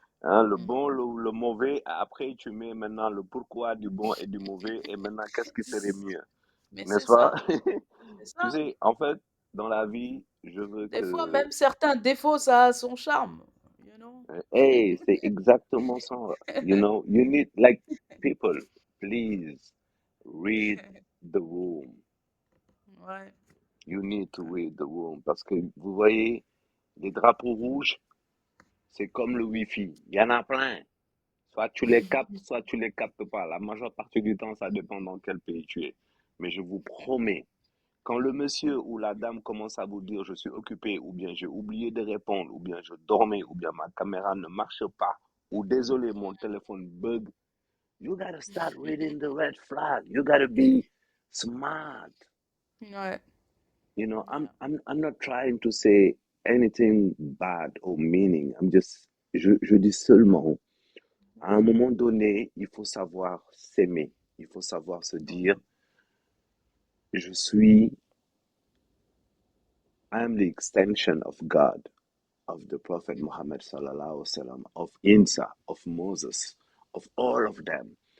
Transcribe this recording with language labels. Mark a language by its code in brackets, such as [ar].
[fr] Hein, le bon, le mauvais, après tu mets maintenant le pourquoi du bon et du mauvais, et maintenant qu'est-ce qui serait mieux, Mais c'est n'est-ce pas? ça, c'est Tu sais, en fait, dans la vie, je veux Des fois, que... même certains défauts, ça a son charme. [en] You know? [fr] Hey, c'est exactement ça. [en] You need, like, people, please read the room. [fr] Ouais. [en] You need to read the room. [fr] Parce que vous voyez, les drapeaux rouges, c'est comme le Wi-Fi. Il y en a plein. Soit tu les captes, soit tu les captes pas. La majeure partie du temps, ça dépend dans quel pays tu es. Mais je vous promets, quand le monsieur ou la dame commence à vous dire je suis occupé, ou bien j'ai oublié de répondre, ou bien je dormais, ou bien ma caméra ne marche pas, ou désolé, mon téléphone bug, [en] you gotta start reading the red flag. You gotta be smart. [fr] Ouais. [en] I'm not trying to say anything bad or meaning. [fr] Je dis seulement, à un moment donné, il faut savoir s'aimer. Il faut savoir se dire, je suis, [en] I am the extension of God, of the Prophet Muhammad sallallahu alaihi wasallam, of Insa, of Moses, of all of them.